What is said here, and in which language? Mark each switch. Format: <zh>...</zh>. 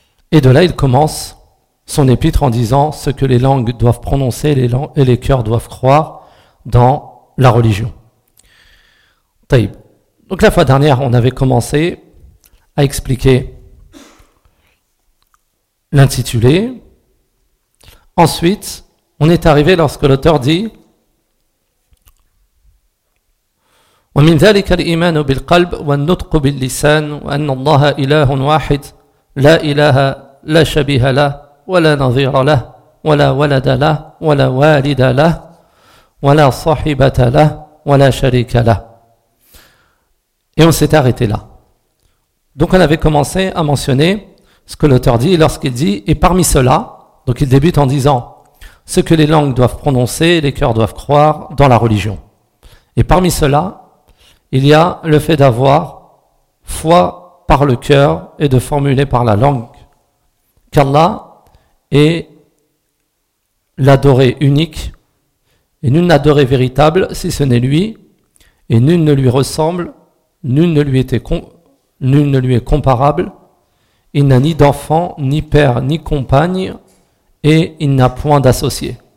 <fr>Et de là il commence son épître en disant ce que les langues doivent prononcer et les cœurs doivent croire dans la religion. Tayyib. Donc la fois dernière, on avait commencé à expliquer l'intitulé. Ensuite, on est arrivé lorsque l'auteur dit</fr> <ar>ومن ذلك الإيمان بالقلب والنطق باللسان وأن الله إله واحد لا إله لا شبيه له ولا نظير له ولا ولد له ولا والد له ولا صاحبة له ولا شريك له.</ar> <fr>Et on s'est arrêté là. Donc on avait commencé à mentionner ce que l'auteur dit lorsqu'il dit et parmi cela, donc il débute en disant ce que les langues doivent prononcer, les cœurs doivent croire dans la religion. Et parmi cela, il y a le fait d'avoir foi par le cœur et de formuler par la langue qu'Allah est l'adoré unique et nul n'adoré véritable si ce n'est lui et nul ne lui ressemble, nul ne lui est comparable, il n'a ni d'enfant, ni père, ni compagne et il n'a point d'associé.</fr>